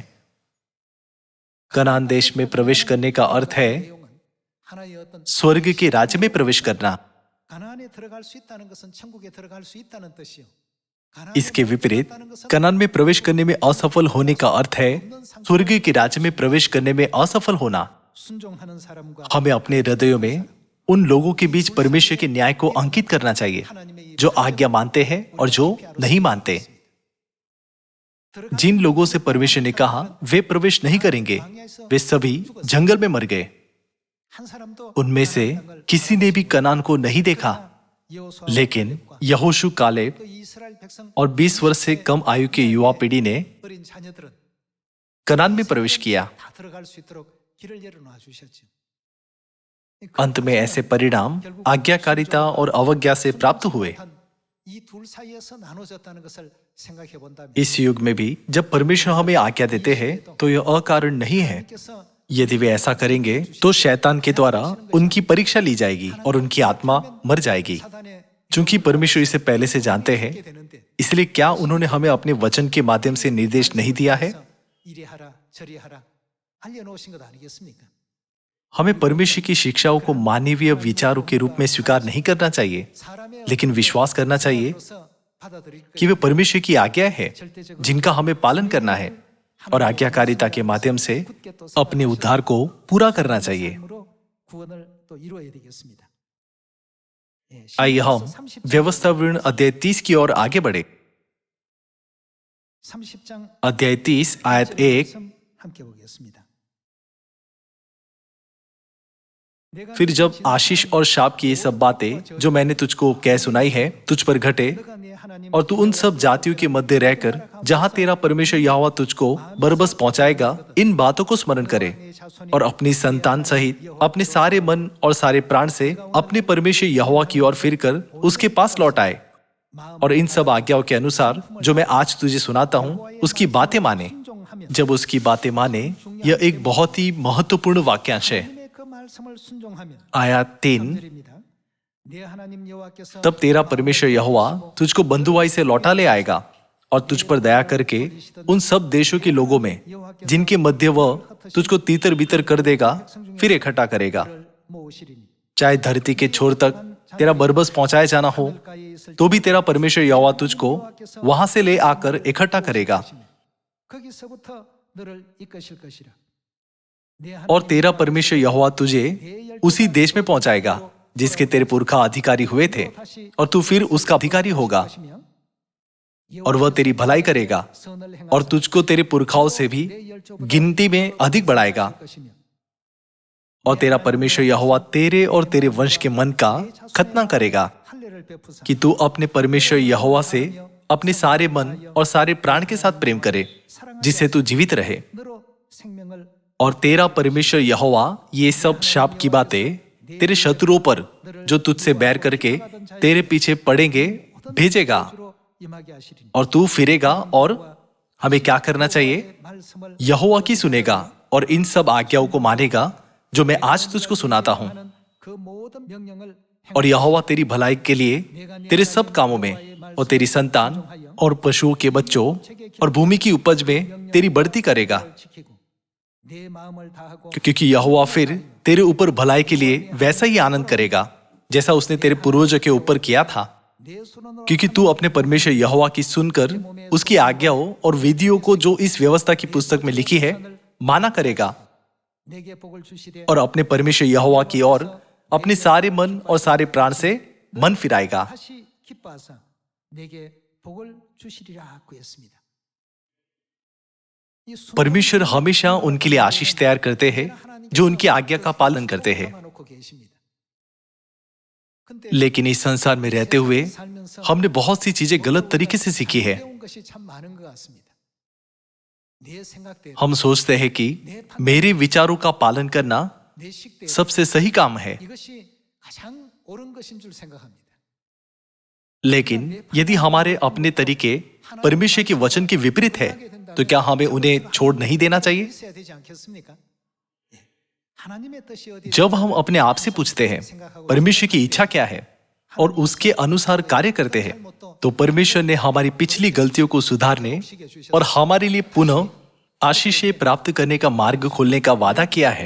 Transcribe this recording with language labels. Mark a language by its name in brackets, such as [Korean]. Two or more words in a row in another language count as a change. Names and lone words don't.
[Hindi] कनान देश में प्रवेश करने का अर्थ है [Korean] 하나의 어떤 [Hindi] स्वर्ग के राज्य में प्रवेश करना। [Korean] 가나안에 들어갈 수 있다는 것은 천국에 들어갈 수 있다는 뜻이요. [Hindi] इसके विपरीत कनान में प्रवेश करने में असफल होने का अर्थ है स्वर्ग के राज्य में प्रवेश करने में असफल होना। [Korean] 순종하는 사람과 [Hindi] हमें अपने हृदयों में उन लोगों के बीच परमेश्वर के न्याय को अंकित करना चाहिए जो आज्ञा मानते हैं और जो नहीं मानते। जिन लोगों से परमेश्वर ने कहा वे प्रवेश नहीं करेंगे, वे सभी जंगल में मर गए। [Korean] 한 사람도 [Hindi] उनमें से किसी ने भी कनान को नहीं देखा, [Korean] 여호수아 [Hindi] लेकिन यहोशू कालेब [Korean] 또 이스라엘 백성 [Hindi] और 20 वर्ष से कम आयु के युवा पीढ़ी ने [Korean] 어린 자녀들은 [Hindi] कनान में प्रवेश किया। [Korean] 다 들어갈 수 있도록 길을 열어놔 주셨죠. [Hindi] अंत में ऐसे परिणाम आज्ञाकारिता और अवज्ञा से प्राप्त हुए। [Korean] 이둘 사이에서 나눠졌다는 것을 생각해 본다면 [Hindi] इस युग में भी जब परमेश्वर हमें आज्ञा देते हैं तो यह अकारण नहीं है। [Korean] 하나님께서 [Hindi] यदि वे ऐसा करेंगे तो शैतान के द्वारा उनकी परीक्षा ली जाएगी और उनकी आत्मा मर जाएगी। [Korean] 사단의 [Hindi] चूंकि परमेश्वर इसे पहले से जानते हैं, [Korean] 게 되는데 [Hindi] इसलिए क्या उन्होंने हमें अपने वचन के माध्यम से निर्देश नहीं दिया है? [Korean] 이리 하라 저리 하라 알려놓으신 것 아니겠습니까? [Hindi] हमें परमेश्वर की शिक्षाओं को मानवीय विचारों के रूप में स्वीकार नहीं करना चाहिए, [Korean] 사람의 [Hindi] लेकिन विश्वास करना चाहिए [Korean] 어로서 받아들일 [Hindi] कि वे परमेश्वर की आज्ञा है जिनका हमें पालन करना है और आज्ञाकारिता के माध्यम से अपने उद्धार को पूरा करना चाहिए। [Korean] 삶으로 구원을 또 이루어야 되겠습니다. 예, [Hindi] आइए हम [Korean] 30장 [Hindi] व्यवस्था विवरण अध्याय 30 की ओर आगे बढ़े। [Korean] 30장 [Hindi] अध्याय 30 आयत 1। [Korean] 함께 보겠습니다. [Hindi] फिर जब आशीष और शाप की ये सब बातें जो मैंने तुझको कह सुनाई है तुझ पर घटे और तू उन सब जातियों के मध्य रहकर जहां तेरा परमेश्वर यहोवा तुझको बरबस पहुंचाएगा, इन बातों को स्मरण करे और अपनी संतान सहित अपने सारे मन और सारे प्राण से अपने परमेश्वर यहोवा की ओर फिरकर उसके पास लौट आए और इन सब आज्ञाओं के अनुसार जो मैं आज तुझे सुनाता हूं उसकी बातें माने। जब उसकी बातें माने, यह एक बहुत ही महत्वपूर्ण वाक्यांश है। [Korean] 그 말씀을 순종하면 [Hindi] आयत 3। [Korean] 드립니다. 네 하나님 여호와께서 [Hindi] तब तेरा परमेश्वर यहोवा तुझको बंधुआई से लौटा ले आएगा और तुझ पर दया करके उन सब देशों के लोगों में जिनके मध्य वह तुझको तीतर बीतर कर देगा फिर इकट्ठा करेगा। [Korean] 모으시리니 [Hindi] चाहे धरती के छोर तक तेरा बरबस पहुंचाए जाना हो तो भी तेरा परमेश्वर यहोवा तुझको वहां से ले आकर इकट्ठा करेगा [Korean] 거기서부터 너를 이끄실 것이라. 네 [Hindi] और तेरा परमेश्वर यहोवा तुझे उसी देश में पहुंचाएगा जिसके तेरे पुरखा अधिकारी हुए थे और तू फिर उसका अधिकारी होगा और वह तेरी भलाई करेगा और तुझको तेरे पुरखाओं से भी गिनती में अधिक बढ़ाएगा। और तेरा परमेश्वर यहोवा तेरे और तेरे वंश के मन का खतना करेगा कि तू अपने परमेश्वर यहोवा से अपने सारे मन और सारे प्राण के साथ प्रेम करे जिससे तू जीवित रहे। [Korean] 너로 생명을 [Hindi] और तेरा परमेश्वर यहोवा ये सब शाप की बातें तेरे शत्रुओं पर जो तुझसे बैर करके तेरे पीछे पड़ेंगे भेजेगा [Korean] 주로 임하게 하시리니 [Hindi] और तू फिरेगा। और हमें क्या करना चाहिए? [Korean] 말씀을 [Hindi] यहोवा की सुनेगा और इन सब आज्ञाओं को मानेगा जो मैं आज तुझको सुनाता हूं। [Korean] 하는 그 모든 명령을 [Hindi] और यहोवा तेरी भलाई के लिए तेरे सब कामों में और तेरी संतान और पशुओं के बच्चों और भूमि की उपज में तेरी बढ़ती करेगा, [Korean] 지키고 네 마음을 다하고 [Hindi] क्योंकि यहोवा फिर तेरे ऊपर भलाई के लिए वैसा ही आनंद करेगा जैसा उसने तेरे पूर्वजों के ऊपर किया था। [Korean] 내 손으로 [Hindi] क्योंकि तू अपने परमेश्वर यहोवा की सुनकर उसकी आज्ञाओं और विधियों को जो इस व्यवस्था की पुस्तक में लिखी है माना करेगा [Korean] 내게 복을 주시되 [Hindi] और अपने परमेश्वर यहोवा की ओर अपने सारे मन और सारे प्राण से मन फिराएगा। [Korean] 다시 기뻐하사 내게 복을 주시리라고 했습니다. 이 [Hindi] परमेश्वर हमेशा उनके लिए आशीष तैयार करते हैं जो उनकी आज्ञा का पालन करते हैं। [Korean] 놓고 계십니다. 근데 [Hindi] लेकिन इस संसार में रहते हुए [Korean] 살면서 [Hindi] हमने बहुत सी चीजें गलत तरीके से सीखी है। [Korean] 배운 것이 참 많은 것 같습니다. 내 생각대로 [Hindi] हम सोचते हैं कि मेरे विचारों का पालन करना [Korean] 내 식대로 [Hindi] सबसे सही काम है, [Korean] 이것이 가장 옳은 것인 줄 생각합니다. [Hindi] लेकिन यदि हमारे अपने तरीके परमेश्वर के वचन के विपरीत है, तो क्या हमें उन्हें छोड़ नहीं देना चाहिए? [Korean] 있어야 되지 않겠습니까? 예. 하나님의 뜻이 어디 [Hindi] जब हम अपने आप से पूछते हैं परमेश्वर की इच्छा क्या है और उसके अनुसार कार्य करते हैं, तो परमेश्वर ने हमारी पिछली गलतियों को सुधारने और हमारे लिए पुनः आशीषें प्राप्त करने का मार्ग खोलने का वादा किया है।